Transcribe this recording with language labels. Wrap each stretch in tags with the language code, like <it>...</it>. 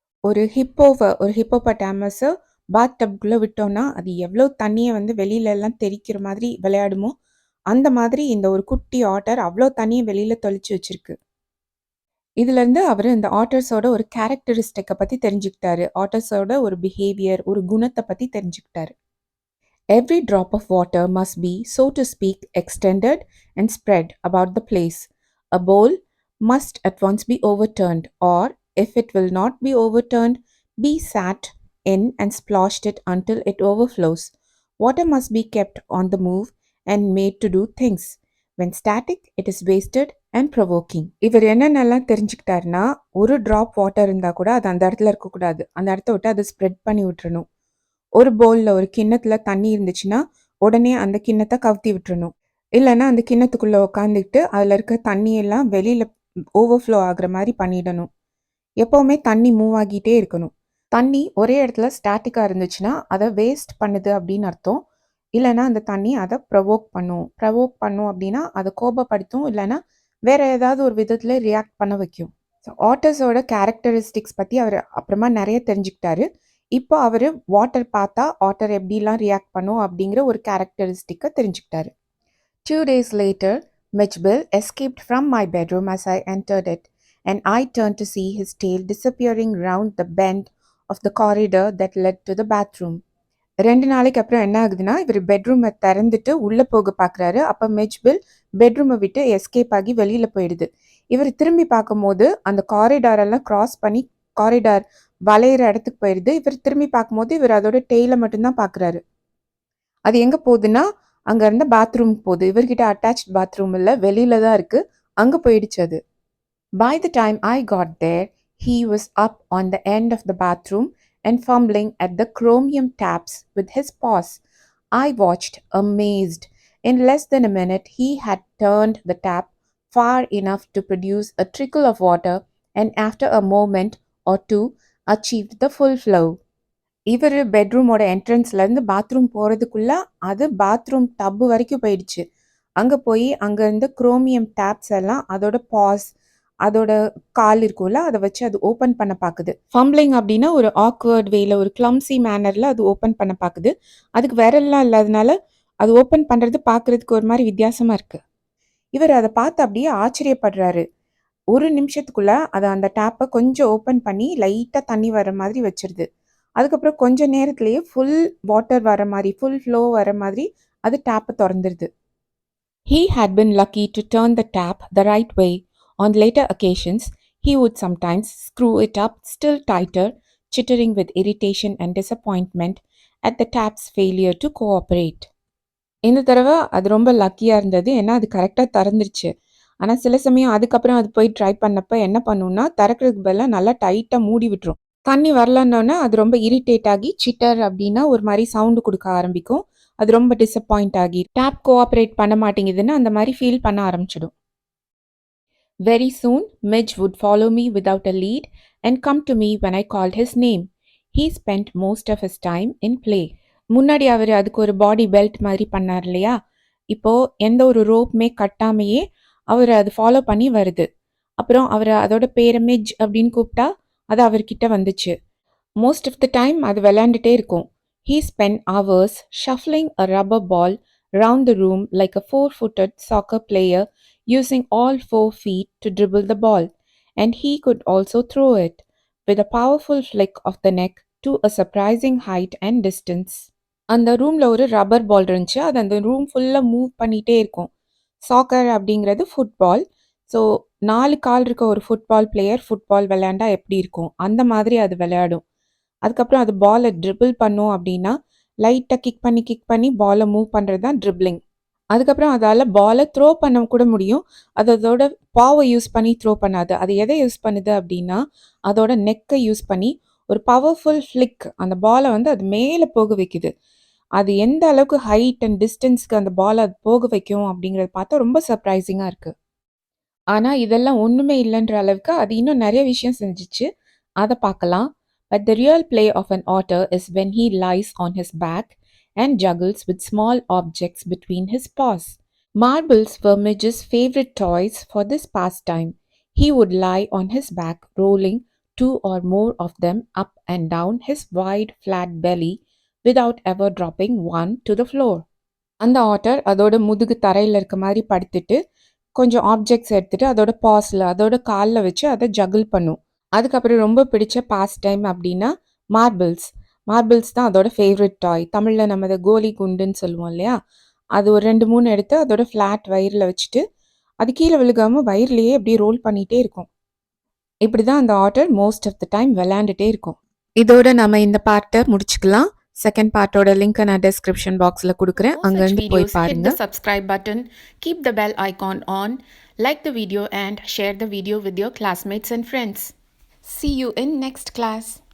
<ta>ஒரு ஹிப்போபட்டாமஸை பாத் டப்குள்ளே விட்டோன்னா அது எவ்வளோ தண்ணியை வந்து வெளியிலலாம் தெறிக்கிற மாதிரி விளையாடுமோ அந்த மாதிரி இந்த ஒரு குட்டி ஆட்டர் அவ்வளோ தண்ணியை வெளியில் தொளிச்சு வச்சிருக்கு. இதுலேருந்து அவர் இந்த ஆட்டர்ஸோட ஒரு கேரக்டரிஸ்டிக்கை பற்றி தெரிஞ்சுக்கிட்டாரு. ஆட்டர்ஸோட ஒரு பிஹேவியர், ஒரு குணத்தை பற்றி தெரிஞ்சுக்கிட்டாரு.</ta> <en>Every drop of water must be, so to speak, extended and spread about the place. A bowl must at once be overturned, or, if it will not be overturned, be sat in and splashed it until it overflows. Water must be kept on the move and made to do things. When static, it is wasted and provoking.</en> <ta>இவர் என்னென்னலாம் தெரிஞ்சுக்கிட்டாருன்னா, ஒரு drop water இருந்தால் கூட அது அந்த இடத்துல இருக்கக்கூடாது. அந்த இடத்த விட்டு அதை ஸ்ப்ரெட் பண்ணி விட்டுறணும். ஒரு பவுலில் ஒரு கிண்ணத்தில் தண்ணி இருந்துச்சுன்னா உடனே அந்த கிண்ணத்தை கவுத்தி விட்டுறணும். இல்லைன்னா அந்த கிண்ணத்துக்குள்ளே உட்காந்துக்கிட்டு அதில் இருக்க தண்ணியெல்லாம் வெளியில் ஓவர்ஃப்ளோ ஆகுற மாதிரி பண்ணிடணும். எப்போவுமே தண்ணி மூவ் ஆகிட்டே இருக்கணும். தண்ணி ஒரே இடத்துல ஸ்டாட்டிக்காக இருந்துச்சுன்னா அதை வேஸ்ட் பண்ணுது அப்படின்னு அர்த்தம். இல்லைன்னா அந்த தண்ணி அதை ப்ரொவோக் பண்ணும் அப்படின்னா அதை கோபப்படுத்தும், இல்லைன்னா வேறு ஏதாவது ஒரு விதத்தில் ரியாக்ட் பண்ண வைக்கும். ஸோ ஆட்டர்ஸோட கேரக்டரிஸ்டிக்ஸ் பற்றி அவர் அப்புறமா நிறைய தெரிஞ்சுக்கிட்டாரு. இப்போ அவர் வாட்டர் பார்த்தா ஆட்டர் எப்படிலாம் ரியாக்ட் பண்ணும் அப்படிங்கிற ஒரு கேரக்டரிஸ்டிக்கை தெரிஞ்சுக்கிட்டாரு.</ta> <en>2 days later, Mijbil escaped from my bedroom as I entered it, and I turned to see his tail disappearing round the bend of the corridor that led to the bathroom.</en> <ta>2 நாளைக்கு அப்புறம் என்ன ஆகுதுன்னா, இவர் பெட்ரூமை திறந்துட்டு உள்ளே போக பார்க்குறாரு. அப்போ மிஜ்பில் பெட்ரூமை விட்டு எஸ்கேப் ஆகி வெளியில் போயிடுது. இவர் திரும்பி பார்க்கும்போது அந்த காரிடாரெல்லாம் க்ராஸ் பண்ணி காரிடார் வளையிற இடத்துக்கு போயிடுது. இவர் திரும்பி பார்க்கும்போது இவர் அதோட டெய்லை மட்டும்தான் பார்க்குறாரு. அது எங்கே போகுதுன்னா அங்கே இருந்த பாத்ரூமுக்கு போகுது. இவர்கிட்ட அட்டாச் பாத்ரூம் இல்லை, வெளியில தான் இருக்குது, அங்கே போயிடுச்சு அது.</ta> <en>By the time I got there, he was up on the end of the bathroom and fumbling at the chromium taps with his paws. I watched, amazed. In less than a minute, he had turned the tap far enough to produce a trickle of water and after a moment or two achieved the full flow.</en> <ta>இவர் பெட்ரூமோட என்ட்ரன்ஸ்லேருந்து bathroom போகிறதுக்குள்ள அது bathroom டப்பு வரைக்கும் போயிடுச்சு. அங்கே போய் அங்கே இருந்த குரோமியம் டேப்ஸ் எல்லாம் அதோட பாஸ் அதோட கால் இருக்கும்ல அதை வச்சு அது ஓப்பன் பண்ண பார்க்குது. ஃபம்பிளிங் அப்படின்னா ஒரு ஆக்வர்ட் வேல ஒரு கிளம்சி மேனரில் அது ஓப்பன் பண்ண பார்க்குது. அதுக்கு விரல்லாம் இல்லாதனால அது ஓப்பன் பண்ணுறது பார்க்குறதுக்கு ஒரு மாதிரி வித்தியாசமாக இருக்குது. இவர் அதை பார்த்து அப்படியே ஆச்சரியப்படுறாரு. ஒரு நிமிஷத்துக்குள்ள அது அந்த டேப்பை கொஞ்சம் ஓப்பன் பண்ணி லைட்டாக தண்ணி வர மாதிரி வச்சிருது. அதுக்கப்புறம் கொஞ்ச நேரத்திலேயே ஃபுல் வாட்டர் வர மாதிரி ஃபுல் ஃப்ளோ வர மாதிரி அது டேப்பை திறந்துருது.</ta> <en>He had been lucky to turn the tap the right way. On later occasions, he would sometimes screw it up still tighter, chittering with irritation and disappointment at the tap's failure to cooperate.</en> <ta>இந்த தடவை அது ரொம்ப லக்கியாக இருந்தது. ஏன்னா அது கரெக்டாக திறந்துருச்சு. ஆனால் சில சமயம் அதுக்கப்புறம் அது போய் ட்ரை பண்ணப்போ என்ன பண்ணுன்னா திறக்கிறதுக்கு பதிலாக நல்லா டைட்டாக மூடி விட்டுரும். தண்ணி வரலன்னொன்னே அது ரொம்ப இரிட்டேட் ஆகி சிட்டர் அப்படின்னா ஒரு மாதிரி சவுண்டு கொடுக்க ஆரம்பிக்கும். அது ரொம்ப டிசப்பாயிண்ட் ஆகி டேப் கோஆப்ரேட் பண்ண மாட்டேங்குதுன்னு அந்த மாதிரி ஃபீல் பண்ண ஆரம்பிச்சிடும்.</ta> <en>Very soon, Midge would follow me without a lead and come to me when I called his name. He spent most of his time in play.</en> <ta>முன்னாடி அவர் அதுக்கு ஒரு பாடி பெல்ட் மாதிரி பண்ணார் இல்லையா, இப்போ எந்த ஒரு ரோப்புமே கட்டாமையே அவர் அது ஃபாலோ பண்ணி வருது. அப்புறம் அவர் அதோட பேரை மிட்ஜ் அப்படின்னு கூப்பிட்டா அது அவர்கிட்ட வந்துச்சு.</ta> <en>most of the time</en> <ta>அது விளையாண்டுட்டே இருக்கும்.</ta> <en>He spent hours shuffling a rubber ball round the room like a 4-footed soccer player using all 4 feet to dribble the ball, and he could also throw it with a powerful flick of the neck to a surprising height and distance.</en> <ta>அந்த ரூமில் ஒரு rubber பால் இருந்துச்சு. அது அந்த room ஃபுல்லாக move பண்ணிகிட்டே இருக்கும். Soccer அப்படிங்கிறது ஃபுட்பால். ஸோ 4 கால் இருக்க ஒரு ஃபுட்பால் பிளேயர் ஃபுட்பால் விளையாண்டா எப்படி இருக்கும் அந்த மாதிரி அது விளையாடும். அதுக்கப்புறம் அது பாலை ட்ரிபிள் பண்ணும் அப்படின்னா லைட்டாக கிக் பண்ணி பாலை மூவ் பண்ணுறது தான் ட்ரிப்ளிங். அதுக்கப்புறம் அதால் பாலை த்ரோ பண்ண கூட முடியும். அது அதோட பாவை யூஸ் பண்ணி த்ரோ பண்ணாது. அது எதை யூஸ் பண்ணுது அப்படின்னா அதோட நெக்கை யூஸ் பண்ணி ஒரு பவர்ஃபுல் ஃப்ளிக் அந்த பாலை வந்து அது மேலே போக வைக்குது. அது எந்த அளவுக்கு ஹைட் அண்ட் டிஸ்டன்ஸ்க்கு அந்த பாலை அது போக வைக்கும் அப்படிங்கிறத பார்த்தா ரொம்ப சர்ப்ரைசிங்காக இருக்குது. ஆனால் இதெல்லாம் ஒன்றுமே இல்லைன்ற அளவுக்கு அது இன்னும் நிறைய விஷயம் செஞ்சிச்சு. அதை பார்க்கலாம்.</ta> <en>But the real play of an otter is when he lies on his back and juggles with small objects between his paws. Marbles were Midge's favorite toys for this pastime. He would lie on his back, rolling 2 or more of them up and down his wide, flat belly without ever dropping one to the floor.</en> <ta>அந்த order அதோட முதுகு தரையில் இருக்க மாதிரி படுத்துட்டு கொஞ்சம் objects எடுத்துகிட்டு அதோட பாஸில் அதோட காலில் வச்சு அதை ஜகிள் பண்ணும். அதுக்கப்புறம் ரொம்ப பிடிச்ச பாஸ் டைம் அப்படின்னா மார்பிள்ஸ் தான் அதோட ஃபேவரட் டாய். தமிழில் நம்ம அதை கோலி குண்டுன்னு சொல்லுவோம் இல்லையா, அது ஒரு 2-3 எடுத்து அதோட ஃப்ளாட் வயிறில் வச்சுட்டு அது கீழே விழுகாமல் வயிறுலையே அப்படியே ரோல் பண்ணிகிட்டே இருக்கும். இப்படி தான் அந்த order</ta> <en>most of the time</en> <ta>விளையாண்டுட்டே இருக்கும். இதோட நம்ம இந்த பார்ட்டை முடிச்சுக்கலாம். செகண்ட் பார்ட்டோட லிங்க் நான் டிஸ்கிரிப்ஷன் பாக்ஸில் கொடுக்குறேன். அங்கேருந்து போய் பாருங்க.</ta> <en>Hit the subscribe button, keep the bell icon on, like the video and share the video with your classmates and friends. See you in next class.</en>